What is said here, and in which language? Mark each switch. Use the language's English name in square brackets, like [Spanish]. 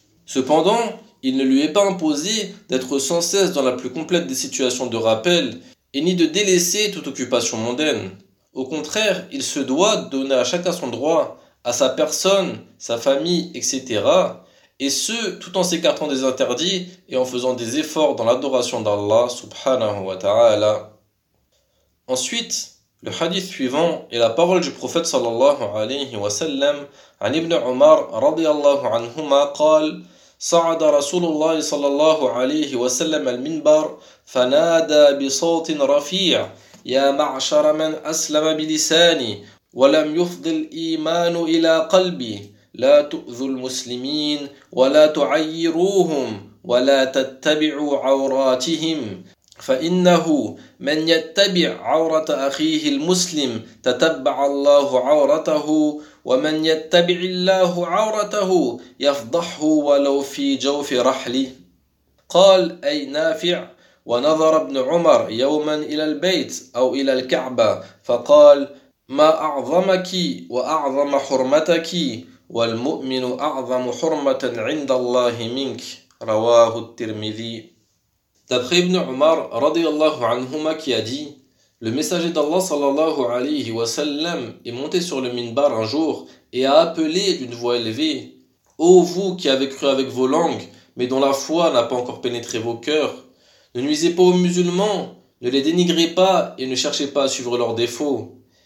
[French] Cependant, il ne lui est pas imposé d'être sans cesse dans la plus complète des situations de rappel et ni de délaisser toute occupation mondaine. Au contraire, il se doit de donner à chacun son droit, à sa personne, sa famille, etc. Et ce, tout en s'écartant des interdits et en faisant des efforts dans l'adoration d'Allah subhanahu wa ta'ala. Ensuite, le hadith suivant est la parole du prophète sallallahu alayhi wa sallam an ibn Umar radiallahu anhuma qal [Arabic] صعد رسول الله صلى الله عليه وسلم المنبر فنادى بصوت رفيع يا معشر من أسلم بلساني ولم يفض الإيمان إلى قلبي لا تؤذوا المسلمين ولا تعيروهم ولا تتبعوا عوراتهم فإنه من يتبع عورة أخيه المسلم تتبع الله عورته ومن يتبع الله عورته يفضحه ولو في جوف رحله قال أي نافع ونظر ابن عمر يوما إلى البيت أو إلى الكعبة فقال ما أعظمك وأعظم حرمتك والمؤمن أعظم حرمة عند الله منك رواه الترمذي. [French] D'après Ibn Umar, radiyallahu anhuma, qui a dit « Le messager d'Allah sallallahu alayhi wa sallam est monté sur le minbar un jour et a appelé d'une voix élevée « Ô vous qui avez cru avec vos langues, mais dont la foi n'a pas encore pénétré vos cœurs, ne nuisez pas aux musulmans, ne les dénigrez pas et ne cherchez pas à suivre leurs défauts.